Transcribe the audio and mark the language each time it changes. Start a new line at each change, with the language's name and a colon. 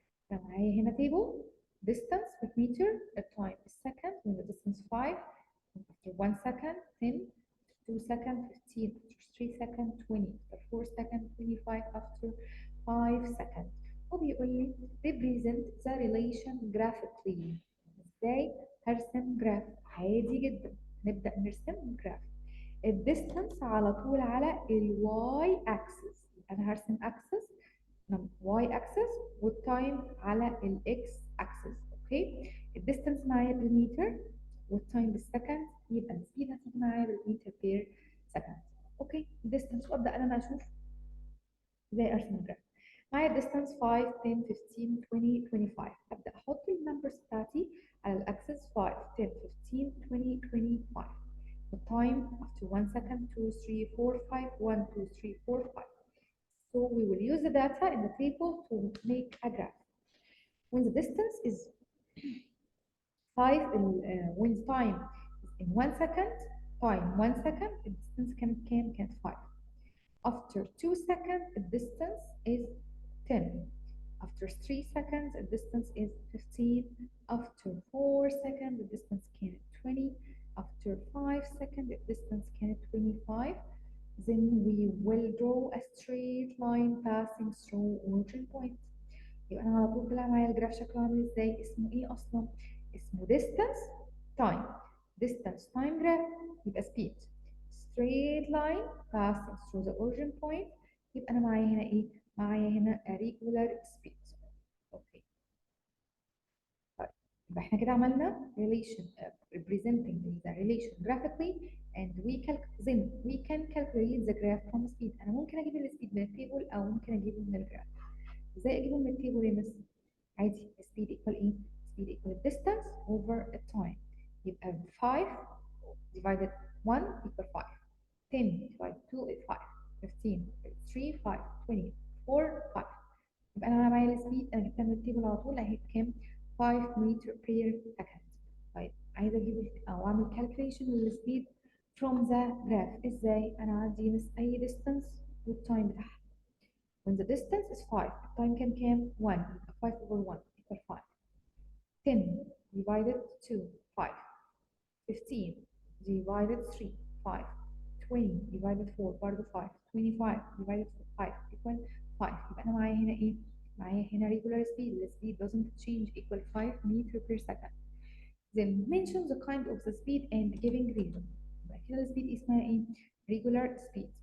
Arabic: فمعايا هنا
English: table distance per meter, the time is second, when the distance 5, after 1 second 10, 2 second 15, after 3 second 20, after 4 second 25, after 5 second.
Arabic: وبيقول لي
English: represent the relation graphically.
Arabic: ازاي هرسم جراف؟ عادي جدا، نبدأ نرسم جراف. الديستانس على طول على الواي اكسس، انا هرسم اكسس واي اكسس والتايم على الاكس اكسس. اوكي، الديستانس معايا بالمتر والتايم بالسكند، يبقى السبيد هتيجي معايا بالمتر بير سكند. اوكي، الديستانس، وابدا انا اشوف ازاي ارسم جراف. معايا الديستانس 5 10 15 20 25. ابدا احط النمبرز بتاعتي على الاكسس 5 10 15 20 25. التايم after 1 second 2 3 4 5 1 2 3 4 5.
English: So we will use the data in the table to make a graph. When the distance is 5, when the time is in 1 second, time 1 second, the distance can 5. After 2 seconds, the distance is 10. After 3 seconds, the distance is 15. After 4 seconds, the distance can 20. After 5 seconds, the distance can 25. Then we will draw a straight line passing through origin point.
Arabic: يبقى انا على طول طلع معايا الجراف شكله عامل ازاي؟ اسمه ايه اصلا؟ اسمه
English: distance time. distance time graph. يبقى speed straight line passing through the origin point.
Arabic: يبقى انا معايا هنا ايه؟ معايا هنا
English: a regular speed.
Arabic: اوكي.
English: طيب
Arabic: يبقى احنا كده عملنا
English: relation representing the relation graphically and we can calculate the graph from speed.
Arabic: انا ممكن اجيب السبيد من التيبل او ممكن اجيبه من الجراف. ازاي اجيبه من التيبل يا مس؟ عادي، speed equal ايه؟
English: speed equal distance over time. يبقى 5 divided 1 equal 5. 10 divided 2 is 5. 15 3 5 20 4 5.
Arabic: يبقى انا معايا السبيد، انا جبتها من التيبل على طول اهي بكام؟ 5 متر بير سكند. طيب عايزه اجيب او اعمل calculation للسبيد
English: from the graph.
Arabic: ازاي؟ انا عندي مس اي distance والتايم بتاعها.
English: when the distance is 5
Arabic: التايم كان كام؟
English: 1. يبقى 5 over 1 equal 5. 10 divided 2 5. 15 divided 3 5. 20 divided 4 برضه 5. 25 divided 5 equal 5.
Arabic: يبقى انا معايا هنا ايه؟ معايا هنا regular speed.
English: The speed doesn't change equal 5 meter per second. Then mention the kind of the speed and giving reason.
Arabic: يبقى كده السبيد اسمها ايه؟
English: regular speed.